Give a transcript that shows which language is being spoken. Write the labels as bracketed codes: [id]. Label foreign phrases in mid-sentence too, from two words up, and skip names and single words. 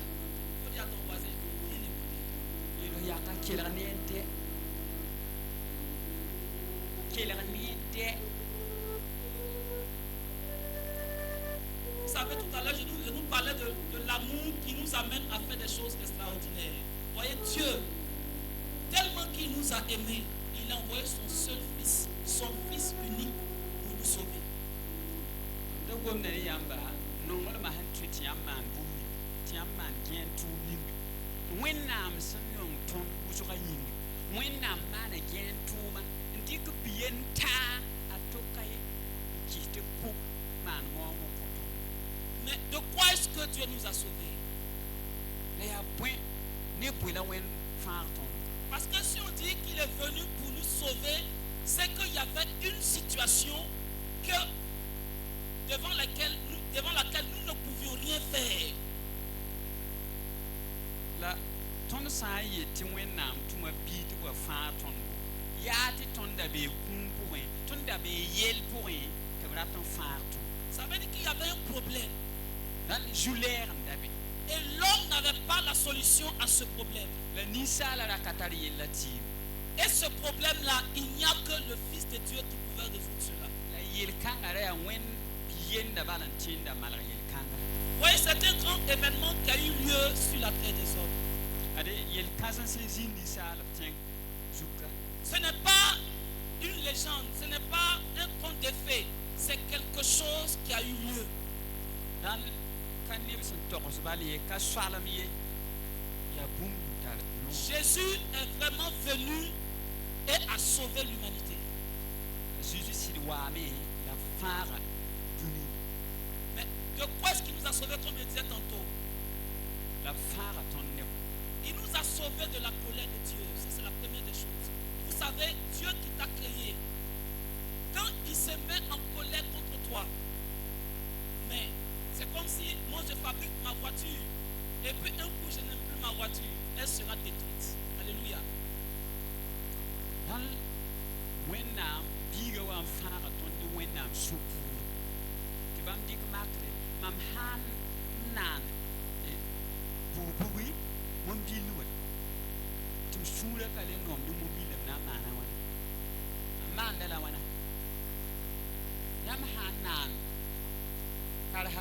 [fr] Faut dire à ton voisin, viens écouter. [mos] Yel yaa ka kelg ne n dɛ kelg ne n dɛ. [fr] Vous savez, tout à l'heure, je nous parlais de l'amour qui nous amène à faire des choses extraordinaires. Voyez, Dieu, tellement qu'il nous a aimés, il a envoyé son seul Fils, son Fils unique, pour nous sauver. [mos] Da gom ne yãmba nonglmã sẽn tʋ tɩ yãmb maan bũmb ning tɩ yãmb maan gẽen tʋʋm ning wẽnnaam sẽn nong tõnd wʋsga yĩng wẽnnaam maana gẽen tʋʋma n dɩk biyen taa a toka ye n kɩs tɩ pʋg maan waoongã kõ tõnd. [fr] Mais de quoi est-ce que Dieu nous a sauvés? [mos] La yaa bõe ne bõe la wẽnd fãag tõnd. [fr] Parce que si on dit qu'il est venu pour nous sauver, c'est qu'il y avait une situation devant laquelle nous ne pouvions rien faire. [mos] La tõnd sã n yet tɩ wẽnnaam tʋma bii tɩ wa fãag tõnd yaa tɩ tõnd da bee kũum pʋgẽ tõnd da bee yell pʋgẽ tɩ b rat n fãag tʋ. [fr] Ça veut dire qu'il y avait un problème. [mos] Rãnd zu-lɛɛg n da be. [fr] Et l'homme n'avait pas la solution à ce problème. [mos] La ninsaala ra ka tar yella tɩɩm. [fr] Et ce problème-là, il n'y a que le Fils de Dieu qui pouvait résoudre cela. [mos] La yel-kãngã ra yaa wẽnd biyenda bala n tẽenda malg yel-kãnga. [fr] Oui, c'est un grand événement qui a eu lieu sur la terre des hommes. [mos] Ade yel-kãsem sẽn zĩnd ninsaal b tẽng zuka. [fr] Ce n'est pas une légende, ce n'est pas un conte de fées, c'est quelque chose qui a eu lieu. [mos] Rãnd ka neb sẽn togs bal ye ka soalem ye yaa bũmb n tar noog. [fr] Jésus est vraiment venu et a sauvé l'humanité. [mos] Zeezi sɩd waame la fãaga dũni. [fr] Mais de quoi est-ce qu'il nous a sauvés, comme je disais tantôt? [mos] La fãaga tõnd neb. [fr] Il nous a sauvés de la colère de Dieu. Ça, c'est la première des choses. Vous savez, Dieu qui t'a créé, quand il se met en colère contre toi, mais c'est comme si moi je fabrique ma voiture et puis un coup je n'aime plus ma voiture, elle sera détruite. Alléluia. [mos] Rãnd wẽnnaam biiga wa n fãaga tõnd ne wẽnnaam sũ-puur tɩ bãmb dɩk makre mam sãn n naan bugbugri mõn-bil wa tɩ m sũurã ka le nom ne mõn-bil m na n maana wãna n maanda la wãna yãmb sãn naan karsa